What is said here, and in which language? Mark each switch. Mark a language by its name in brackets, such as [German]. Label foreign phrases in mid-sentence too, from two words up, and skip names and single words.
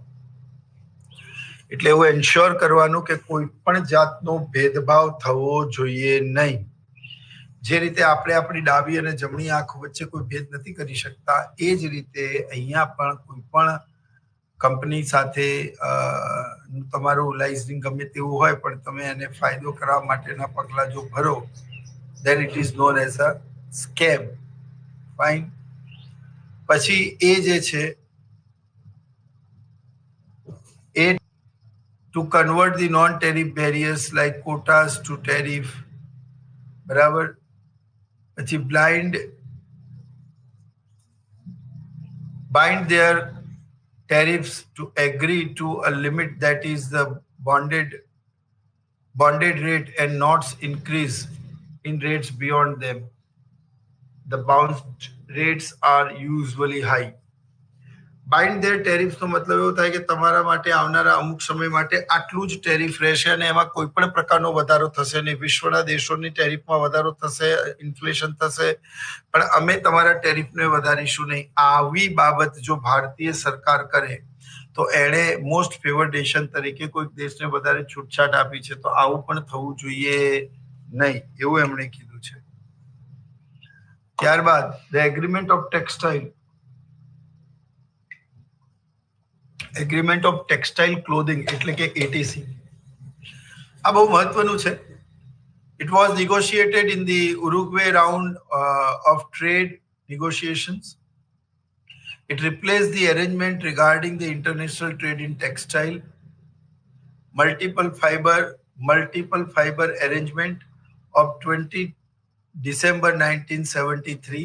[Gujarati] એટલે એવું એન્શ્યોર કરવાનું કે કોઈ પણ જાતનો ભેદભાવ થવો જોઈએ નહીં. જે રીતે આપણે આપણી ડાબી અને જમણી આંખ વચ્ચે કોઈ ભેદ નથી કરી શકતા, એ જ રીતે અહીંયા પણ કોઈ પણ કંપની સાથે તમારું લાઇસન્સ ગમે તેવું હોય પણ તમે એને ફાયદો કરવા માટેના પગલાં જો ભરો, [English] then it is known as a scam. Fine. [Gujarati] પછી એ જે છે એ [English] to convert the non-tariff barriers like quotas to tariff, [Gujarati] બરાબર. [English] પછી bind their tariffs to agree to a limit that is the bonded rate and not increase in rates beyond them. The bound rates are usually high. bind their tariffનો [Gujarati] મતલબ એવો થાય કે તમારા માટે આવનારા અમુક સમય માટે આટલું જ ટેરિફ રહેશે અને એમાં કોઈ પણ પ્રકારનો વધારો થશે નહીં. વિશ્વના દેશોની ટેરિફમાં વધારો થશે, ઇન્ફ્લેશન થશે, પણ અમે તમારા ટેરિફને વધારીશું નહીં. આવી બાબત જો ભારતીય સરકાર કરે તો એણે [English] most favoured nation [Gujarati] તરીકે કોઈક દેશને વધારે છૂટછાટ આપી છે, તો આવું પણ થવું જોઈએ નહીં, એવું એમણે કીધું છે. [English] ત્યારબાદ the agreement of textile clothing [Gujarati] એટલે કે [English] એટીસી. [Gujarati] આ બહુ મહત્વનું છે. [English] It was negotiated in the Uruguay round of trade negotiations. It replaced the arrangement regarding the international trade in textile, multiple fiber arrangement of 20 December 1973.